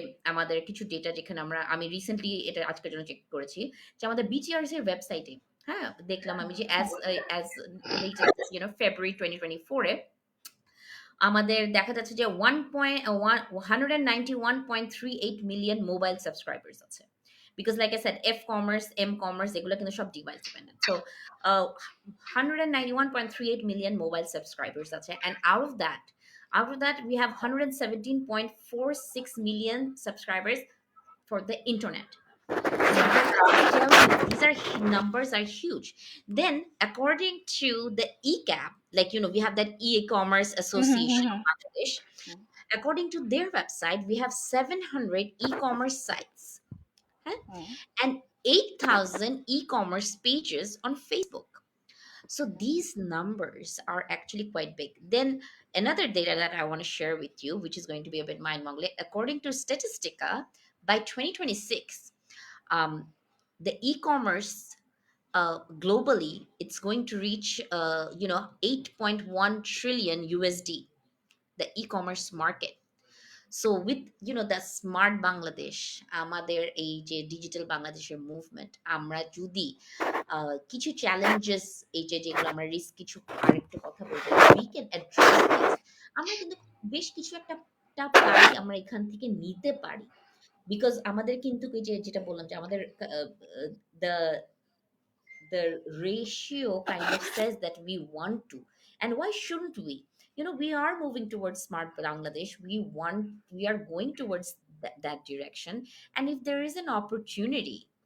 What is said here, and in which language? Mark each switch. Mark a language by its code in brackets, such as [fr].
[bn] আমাদের কিছু ডেটা যেখানে আমি রিসেন্টলি এটা আজকের জন্য চেক করেছি যে আমাদের বিটিআরসি এর ওয়েবসাইটে, হ্যাঁ, দেখলাম আমি যে অ্যাজ লেটেস্ট ফেব্রুয়ারি 2024 এ আমাদের দেখা যাচ্ছে যে 191.38 মিলিয়ন মোবাইল সাবস্ক্রাইবার্স আছে। [en] because like I said F commerce, M commerce [bn] এগুলো কিন্তু সব [en] Device dependent. So 191.38 million mobile subscribers [bn] আছে, [en] And out of that we have 117.46 million subscribers for the internet. So I tell you, these are numbers are huge. Then, according to the ECAP, like we have that E-commerce Association of Mm-hmm. Bangladesh. According to their website, we have 700 e-commerce sites, huh, and 8,000 e-commerce pages on Facebook. So these numbers are actually quite big. Then another data that I want to share with you, which is going to be a bit mind-boggling, according to Statistica, by 2026, um, the e-commerce globally, it's going to reach 8.1 trillion USD, the e-commerce market. So with the smart Bangladesh, [bn] আমাদের এই যে digital বাংলাদেশের movement, আমরা যদি কিছু challenges এই যেগুলো আমরা রিস্ক কিছু আরেকটা কথা বলবো, [en] we can address this, [bn] আমরা কিন্তু বেশ কিছু একটা পারি আমরা এখান থেকে নিতে পারি। বিকজ আমাদের কিন্তু এই যে যেটা বললাম যে আমাদের the [en] the ratio kind of says that we want to, and why shouldn't we? We are moving towards smart Bangladesh. We are going towards that direction, and if there is an opportunity,